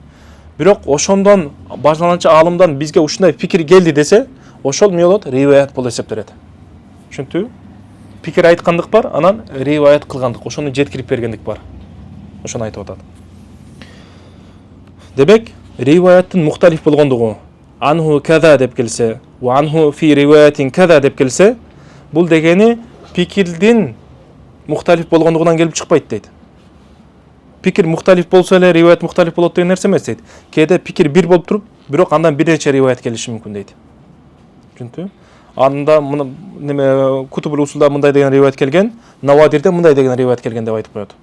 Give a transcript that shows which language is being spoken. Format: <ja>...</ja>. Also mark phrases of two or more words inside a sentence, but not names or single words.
<ky>Бирок ошондон башталганчы алымдан бизге ушундай пикир келди десе, ошол эмне болот? Риваят болуп эсептелет. Түшүндүңбү? Пикир айткандык бар, анан риваят кылгандык, ошону жеткирип бергендик бар. Ошону айтып атат. Демек, риваяттын мухталиф болгондугу,</ky> <ar>عنه كذا</ar> <ky>деп келсе,</ky> <ar>وعنه في رواية كذا</ar> <ky>деп келсе, бул дегени пикирдин мухталиф болгондугунан келип чыкпайт дейт. Пикир мухталиф болсо эле риваят мухталиф болот деген нерсе эмес дейт. Кээде пикир бир болуп туруп, бирок андан бир нече риваят келиши мүмкүн дейт. Түшүндүңбү? Анда неме</ky> <ar>كتب الأصول</ar> <ky>мындай деген риваят келген, Навадирде мындай деген риваят келген деп айтып коет.</ky>